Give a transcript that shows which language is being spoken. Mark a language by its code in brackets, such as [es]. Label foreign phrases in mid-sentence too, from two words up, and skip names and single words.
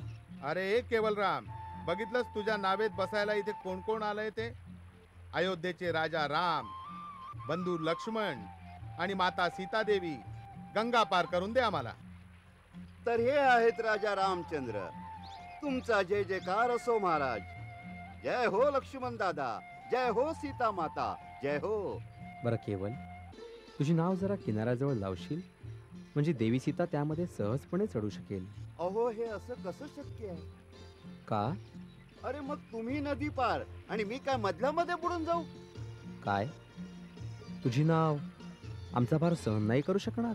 [mr] अरे केवलराम, बघितलंस तुझ्या नावेत बसायला इथे कोण कोण आलंय ते? अयोध्येचे राजा राम, बंधू लक्ष्मण आणि माता सीतादेवी. गंगा पार करून दे आम्हाला. तर हे आहेत राजा रामचंद्र. तुमचा जय जयकार असो महाराज. जय हो लक्ष्मण दादा, जय हो सीता माता, जय हो. बरं केवल, तुझी नाव जरा किनाऱ्याजवळ लावशील म्हणजे देवी सीता त्यामध्ये सहजपणे चढू शकेल. अहो, हे असं कसं शक्य आहे? का? अरे मग तुम्ही नदी पार आणि मी काय मधल्यामध्ये बुडून जाऊ? काय? तुझी नाव आमचा भार सहन नाही करू शकणार?